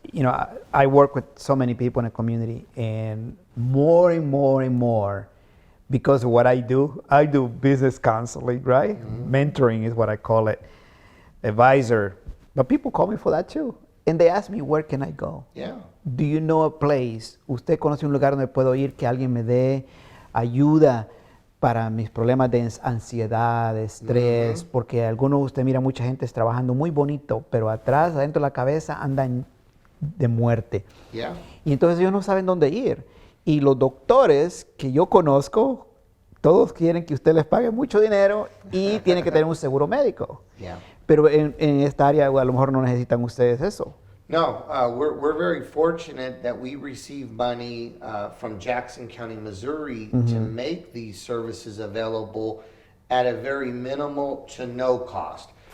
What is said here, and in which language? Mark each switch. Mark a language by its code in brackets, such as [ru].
[en] you know, I work with so many people in the community, and more, because of what I do business counseling, right? Mentoring is what I call it, advisor. But people call me for that too. And they ask me, where can I go? Yeah. Do you know a place? [es] ¿Usted conoce un lugar donde puedo ir que alguien me dé ayuda para mis problemas de ansiedad, de estrés? Porque algunos de usted mira mucha gente trabajando muy bonito, pero atrás, adentro de la cabeza, andan de muerte. [en] Yeah. [es] Y entonces ellos no saben dónde ir. Y los doctores que yo conozco, todos quieren que usted les pague mucho dinero y tienen que tener un seguro médico. [en] Yeah. [es] Pero en esta área a lo mejor no necesitan ustedes eso. [en] No, we're very fortunate that we receive money from Jackson County, Missouri to make these services available at a very minimal to no cost.